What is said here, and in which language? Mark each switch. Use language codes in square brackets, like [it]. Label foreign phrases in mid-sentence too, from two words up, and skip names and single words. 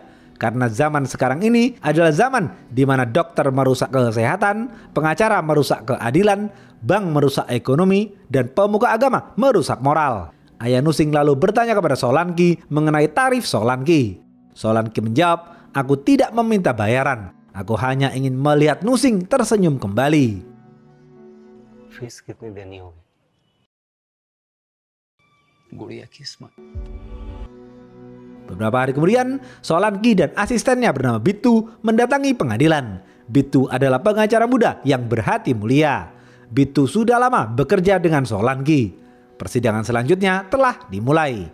[id] Karena zaman sekarang ini adalah zaman di mana dokter merusak kesehatan, pengacara merusak keadilan, bank merusak ekonomi, dan pemuka agama merusak moral. Ayah Nusing lalu bertanya kepada Solanki mengenai tarif Solanki. Solanki menjawab, "Aku tidak meminta bayaran. Aku hanya ingin melihat Nusing tersenyum kembali." [hi] फीस कितनी देनी होगी? गुड़िया की स्मार्ट. [id] Beberapa hari kemudian, Solanki dan asistennya bernama Bitu mendatangi pengadilan. Bitu adalah pengacara muda yang berhati mulia. Bitu sudah lama bekerja dengan Solanki. Persidangan selanjutnya telah dimulai.